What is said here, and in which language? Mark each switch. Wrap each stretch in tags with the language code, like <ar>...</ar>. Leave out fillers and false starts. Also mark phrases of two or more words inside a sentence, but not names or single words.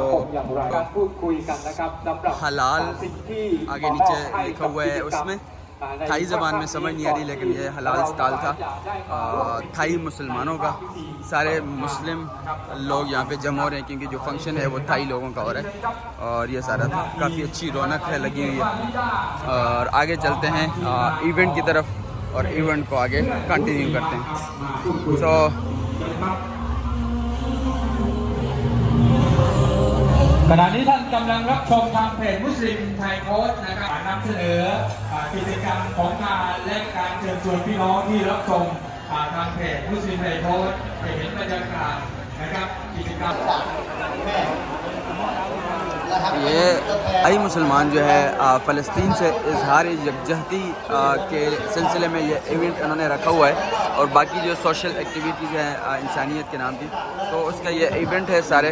<ur>تو حلال آگے نیچے لکھا ہوا ہے، اس میں تھائی زبان میں سمجھ نہیں آ رہی، لیکن یہ حلال اسٹال تھا تھائی مسلمانوں کا. سارے مسلم لوگ یہاں پہ جمع ہو رہے ہیں، کیونکہ جو فنکشن ہے وہ تھائی لوگوں کا ہو رہا ہے. اور یہ سارا تھا، کافی اچھی رونق ہے لگی ہوئی ہے. اور آگے چلتے ہیں ایونٹ کی طرف، اور ایونٹ کو آگے کنٹینیو کرتے ہیں. सो</ur> <th>ขณะนี้ท่านกำลังรับชมทางเพจมุสลิมไทยโพสต์นะครับนำเสนอกิจกรรมของงานและการเชิญชวนพี่น้องที่รับชมทางเพจมุสลิมไทยโพสต์ให้เห็นบรรยากาศนะครับกิจกรรม</th> <ur>یہ آئی مسلمان جو ہے فلسطین سے اظہار یکجہتی کے سلسلے میں یہ ایونٹ انہوں نے رکھا ہوا ہے، اور باقی جو</ur> <en>social activities</en> <ur>ہیں انسانیت کے نام کی، تو اس کا یہ ایونٹ ہے سارے.</ur>